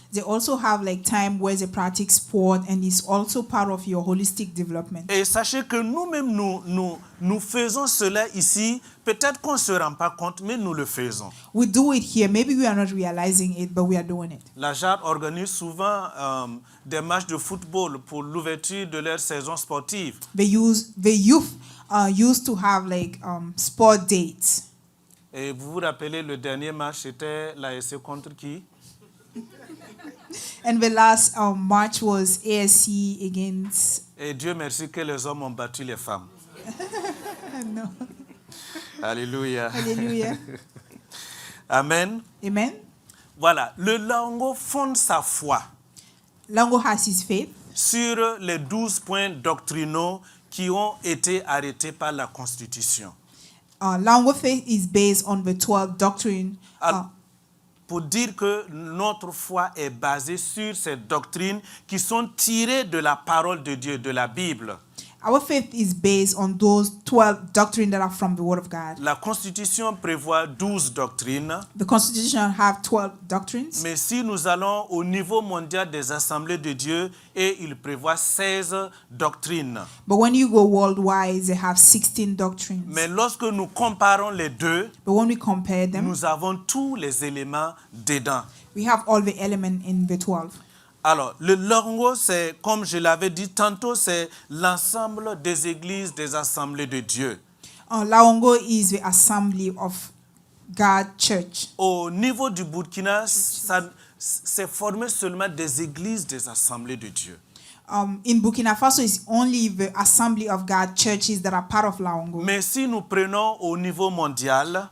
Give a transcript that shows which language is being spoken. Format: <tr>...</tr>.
<en>They also have like time where they practice sport, and it's also part of your holistic development.</en> <fr>Et sachez que nous-mêmes, nous faisons cela ici. Peut-être qu'on ne se rend pas compte, mais nous le faisons.</fr> <en>We do it here. Maybe we are not realizing it, but we are doing it.</en> <fr>La JAR organise souvent des matchs de football pour l'ouverture de leur saison sportive.</fr> <en>The youth used to have like sport dates.</en> <fr>Et vous vous rappelez, le dernier match, c'était l'ASC contre qui?</fr> <en>And the last match was ASC against.</en> <fr>Et Dieu merci que les hommes ont battu les femmes.</fr> <en>No.</en> <fr>Alléluia.</fr> <en>Hallelujah.</en> <fr>Amen.</fr> <en>Amen.</en> <fr>Voilà, le Laongo fonde sa foi</fr> <en>Laongo has his faith</en> <fr>sur les 12 points doctrinaux qui ont été arrêtés par la Constitution.</fr> <en>Laongo faith is based on the 12 doctrine.</en> <fr>Pour dire que notre foi est basée sur ces doctrines qui sont tirées de la parole de Dieu, de la Bible.</fr> <en>Our faith is based on those 12 doctrines that are from the Word of God.</en> <fr>La Constitution prévoit 12 doctrines.</fr> <en>The Constitution have 12 doctrines.</en> <fr>Mais si nous allons au niveau mondial des assemblées de Dieu, et il prévoit 16 doctrines.</fr> <en>But when you go worldwide, they have 16 doctrines.</en> <fr>Mais lorsque nous comparons les deux,</fr> <en>But when we compare them,</en> <fr>nous avons tous les éléments dedans.</fr> <en>we have all the elements in the 12.</en> <fr>Alors, le Laongo, c'est, comme je l'avais dit tantôt, c'est l'ensemble des églises, des assemblées de Dieu.</fr> <en>Laongo is the assembly of God Church.</en> <fr>Au niveau du Burkina, c'est formé seulement des églises, des assemblées de Dieu.</fr> <en>In Burkina Faso, it's only the assembly of God churches that are part of Laongo.</en> <fr>Mais si nous prenons au niveau mondial,</fr>